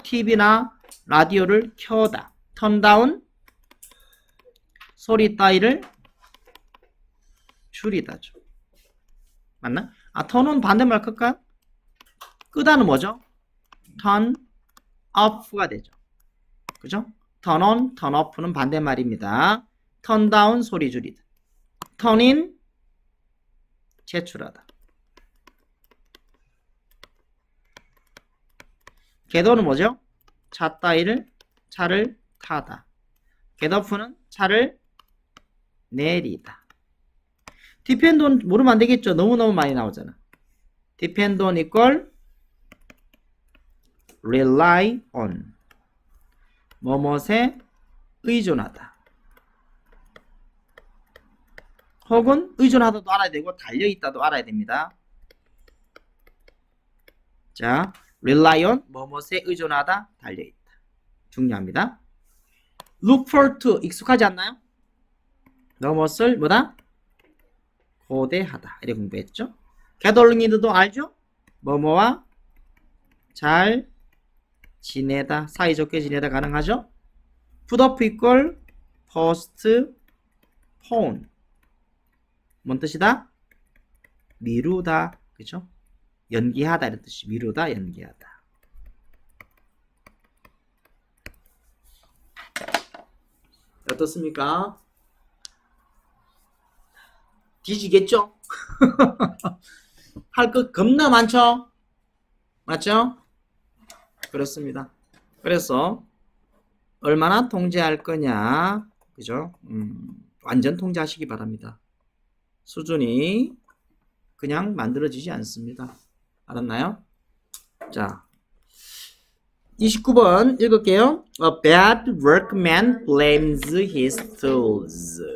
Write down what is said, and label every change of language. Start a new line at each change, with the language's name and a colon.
Korean: TV나 라디오를 켜다. 턴다운 소리 따위를 줄이다죠. 맞나? 턴온 반대말 끌까요? 끄다는 뭐죠? turn off가 되죠. 그죠? turn on, turn off는 반대말입니다. turn down 소리 줄이다. turn in 제출하다. get on은 뭐죠? 차를 타다. get off는 차를 내리다. depend on 모르면 안 되겠죠? 너무너무 많이 나오잖아. depend on equal rely on 뭐뭇에 의존하다. 혹은 의존하다도 알아야 되고 달려있다도 알아야 됩니다. 자, rely on 뭐뭇에 의존하다, 달려있다. 중요합니다. look forward to 익숙하지 않나요? 뭐뭇을 뭐다? 고대하다. 이렇게 공부했죠. get along with도 알죠? 뭐뭐와 잘 지내다, 사이좋게 지내다 가능하죠? put up equal postpone 뭔 뜻이다? 미루다, 그죠? 연기하다 이런 뜻이 미루다, 연기하다. 어떻습니까? 뒤지겠죠? 할 것 겁나 많죠? 맞죠? 그렇습니다. 그래서 얼마나 통제할 거냐, 그죠? 완전 통제하시기 바랍니다. 수준이 그냥 만들어지지 않습니다. 알았나요? 자, 29번 읽을게요.
English: A bad workman blames his tools.